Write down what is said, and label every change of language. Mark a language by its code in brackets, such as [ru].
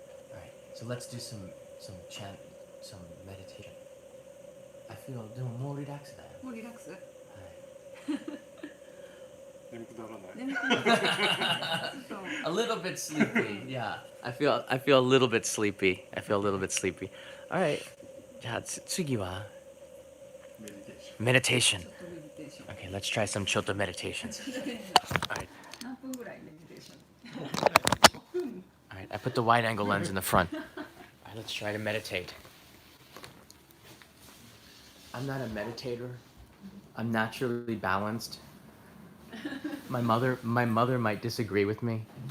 [en] All right. So let's do some chant, some meditation. I feel more relaxed. [ja] もうリラックス？眠くならない。眠くない。そう。 [en] A little bit sleepy. Yeah. I feel a little bit sleepy. All right. [ja] じゃあ次はmeditation. ちょっとメディテーション。 [en] Okay, let's try some Choto meditation. All right. [ja] 何分ぐらいメディテーション？ [en] All right. I put the wide angle lens in the front. All right, let's try to meditate. I'm not a meditator. I'm naturally balanced. My mother might disagree with me.